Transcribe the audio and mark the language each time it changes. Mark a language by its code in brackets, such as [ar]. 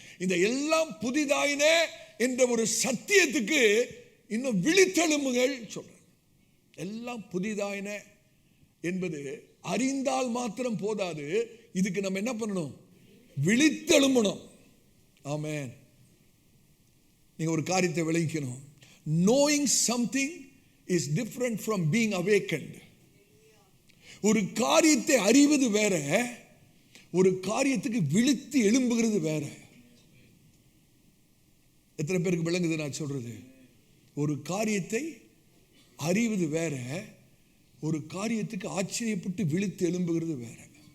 [ta] இந்த எல்லாம் புதிதாயின என்ற ஒரு சத்தியத்துக்கு இன்னும் விழித்தெழும்புகள் சொல்றேன். எல்லாம் புதிதாயின என்பது அறிந்தால் மாத்திரம் போதாது, இதுக்கு நம்ம என்ன பண்ணணும்? விழித்தெழும்பணும். ஆமென். நீங்க ஒரு காரியத்தை விளங்கிக்கணும். [en] knowing something is different from being awakened. [ta] ஒரு காரியத்தை அறிவது வேற, ஒரு காரியத்துக்கு விழித்து எழும்புகிறது வேற. எத்தனை பேருக்கு விளங்குது நான் சொல்றது? ஒரு காரியத்தை அறிவது வேற, ஒரு காரியத்துக்கு ஆச்சரியப்பட்டு விழித்து எழும்புகிறது வேற.